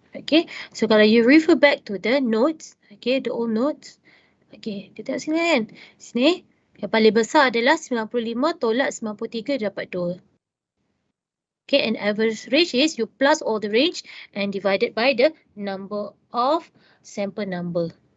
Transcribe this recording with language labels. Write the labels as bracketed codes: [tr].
[en] Okay, so kalau you refer back to the notes, okay, the old notes. [ms] Okay, kita tengok sini kan. Sini yang paling besar adalah 95 tolak 93 dapat 2. [en] Okay, and average range is you plus all the range and divided by the number of sample number.